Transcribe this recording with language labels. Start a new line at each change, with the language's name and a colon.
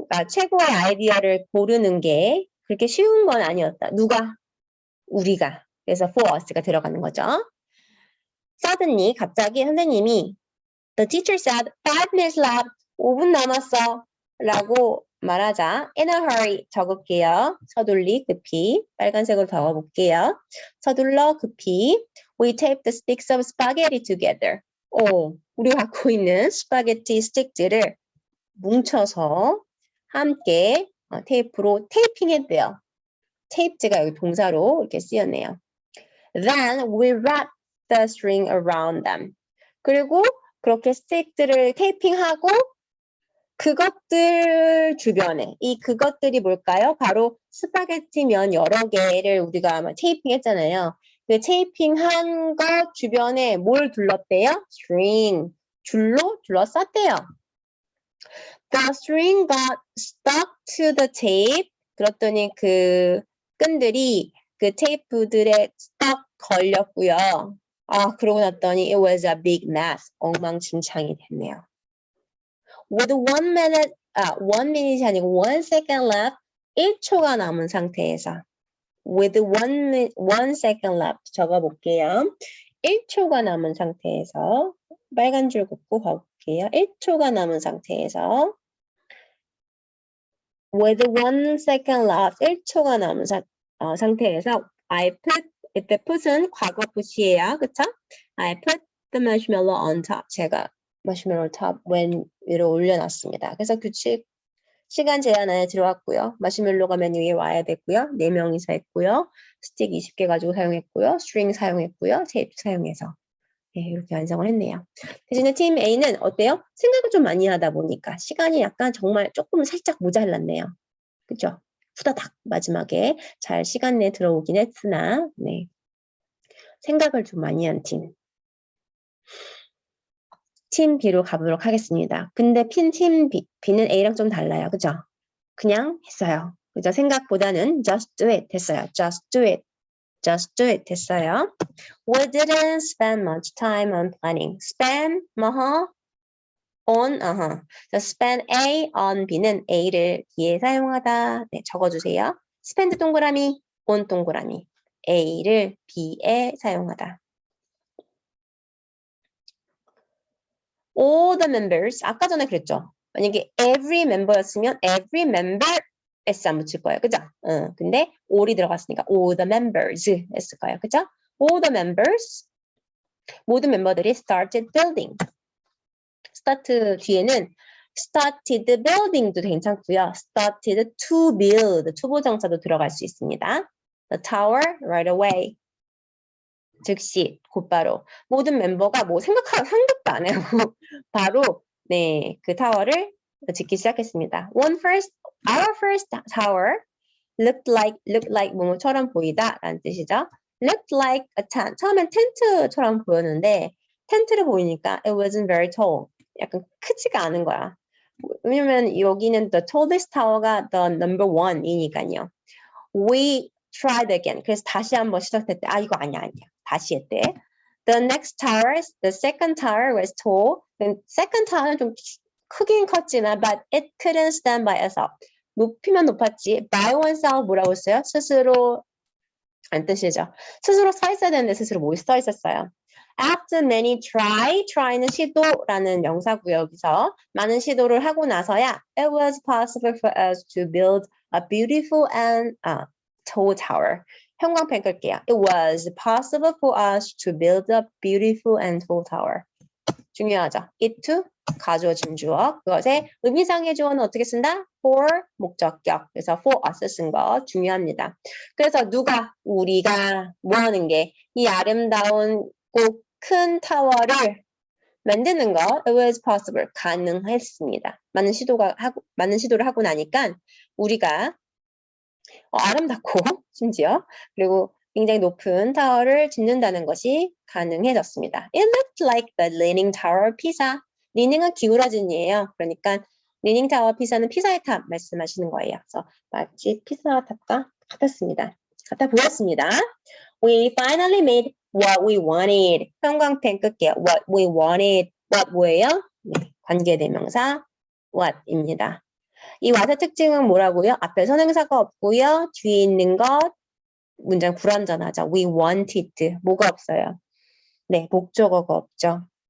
Korean: 최고의 아이디어를 고르는 게 그렇게 쉬운 건 아니었다. 누가? 우리가. 그래서 for us가 들어가는 거죠.
English: Suddenly,
Korean: 갑자기 선생님이
English: The teacher said, 5 minutes left.
Korean: 5분 남았어. 라고 말하자.
English: In a hurry.
Korean: 적을게요. 서둘리, 급히. 빨간색으로 적어볼게요. 서둘러, 급히.
English: We taped the sticks of spaghetti together.
Korean: 우리가 갖고 있는 스파게티 스틱들을 뭉쳐서 함께 테이프로 테이핑했대요. 테이프가 여기 동사로 이렇게 쓰였네요.
English: Then we wrapped the string around them.
Korean: 그리고 그렇게 스틱들을 테이핑하고 그것들 주변에 이 그것들이 뭘까요? 바로 스파게티 면 여러 개를 우리가 아마 테이핑했잖아요. 그 테이핑한 것 주변에 뭘 둘렀대요?
English: string.
Korean: 줄로 둘러쌌대요.
English: The string got stuck to the tape.
Korean: 그랬더니 그 끈들이 그 테이프들에 stuck 걸렸고요. 그러고 났더니
English: it was a big mess.
Korean: 엉망진창이 됐네요.
English: With 1 minute이
Korean: 아니고
English: 1 second left.
Korean: 1초가 남은 상태에서.
English: With 1 second left.
Korean: 적어볼게요. 1초가 남은 상태에서 빨간 줄 긋고 가볼게요. 1초가 남은 상태에서
English: With 1 second left.
Korean: 1초가 남은 상태에서
English: I put,
Korean: 이때 put은 과거 put이에요. 그쵸?
English: I put the marshmallow on top.
Korean: 제가 마시멜로 탑 위로 올려놨습니다. 그래서 규칙 시간 제한 안에 들어왔고요. 마시멜로가 맨 위에 와야 됐고요. 4명이서 했고요. 스틱 20개 가지고 사용했고요. 스트링 사용했고요. 테이프 사용해서 이렇게 완성을 했네요. 대신에 팀 A는 어때요? 생각을 좀 많이 하다 보니까 시간이 약간 정말 조금 살짝 모자랐네요. 그죠? 후다닥 마지막에 잘 시간 내에 들어오긴 했으나 생각을 좀 많이 한 팀. 팀 B로 가보도록 하겠습니다. 근데 팀 B는 A랑 좀 달라요. 그죠? 그냥 했어요. 그죠? 생각보다는
English: just do it 했어요. just do it. just do it 됐어요. We didn't spend much time on planning. spend, on, so spend A on B는
Korean: A를 B에 사용하다. 적어주세요. spend 동그라미, on 동그라미. A를 B에 사용하다.
English: All the members,
Korean: 아까 전에 그랬죠. 만약에 every member였으면 every member S 안 붙일 거예요. 그죠? 근데 all이 들어갔으니까 all the members 했을 거예요. 그죠?
English: All the members,
Korean: 모든 멤버들이
English: started building.
Korean: start 뒤에는 started building도 괜찮고요. started to build, 투부정사도 들어갈 수 있습니다.
English: The tower right away.
Korean: 즉시 곧바로 모든 멤버가 뭐 생각도 안 해요. 바로 그 타워를 짓기 시작했습니다.
English: One Our first tower looked like
Korean: 뭐뭐처럼 보이다 라는 뜻이죠.
English: Looked like a tent.
Korean: 처음엔 텐트처럼 보였는데 텐트를 보이니까
English: it wasn't very tall.
Korean: 약간 크지가 않은 거야. 왜냐면 여기는 the tallest tower가 the number one이니까요.
English: We tried again.
Korean: 그래서 다시 한번 시작했대. 아 이거 아니야. 다시 했대.
English: The next tower, the second tower was tall. second tower는
Korean: 좀 크긴 컸지만
English: but it couldn't stand by itself.
Korean: 높이만 높았지 by oneself 뭐라고 했어요? 스스로 안 뜻이죠. 스스로 서 있어야 되는데 스스로 못 서 있었어요. After many try는 시도라는 명사고요. 여기서 많은 시도를 하고 나서야
English: it was possible for us to build a beautiful and tall tower.
Korean: 형광펜 끌게요.
English: It was possible for us to build a beautiful and tall tower.
Korean: 중요하죠. it to 가주어진 주어. 그것의 의미상의 주어는 어떻게 쓴다? for 목적격. 그래서 for us 쓴 거 중요합니다. 그래서 우리가 뭐 하는 게 이 아름다운 꼭 큰 타워를 만드는 거
English: it was possible
Korean: 가능했습니다. 많은 시도를 하고 나니까 우리가 아름답고 심지어 그리고 굉장히 높은 타워를 짓는다는 것이 가능해졌습니다.
English: It looked like the Leaning Tower of Pisa.
Korean: 리닝은 기울어진이에요. 그러니까 리닝 타워 피사는 피사의 탑 말씀하시는 거예요. 그래서 마치 피사 탑과 같았습니다. 같아 보였습니다.
English: We finally made what we wanted.
Korean: 형광펜 끌게요.
English: What we wanted. What 뭐예요?
Korean: 네, 관계대명사 what입니다. 이 what의 특징은 뭐라고요? 앞에 선행사가 없고요. 뒤에 있는 것 문장 불완전하죠.
English: We wanted.
Korean: 뭐가 없어요? 네, 목적어가 없죠.